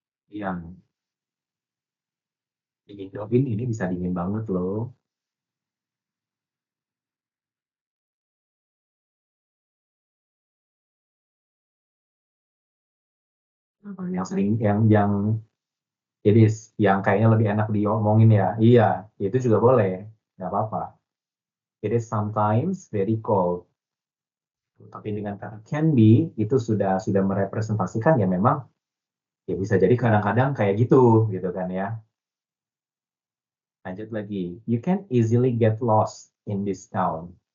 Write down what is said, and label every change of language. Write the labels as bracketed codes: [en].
[id] Yang di Indo ini bisa dingin banget loh. Yang sering yang jadi yang kayaknya lebih enak diomongin ya. Iya, itu juga boleh, nggak apa-apa. [en] It is sometimes very cold. [id] Tapi dengan kata can be itu sudah merepresentasikan ya memang ya bisa jadi kadang-kadang kayak gitu kan ya. Lanjut lagi. [en] You can easily get lost in this town.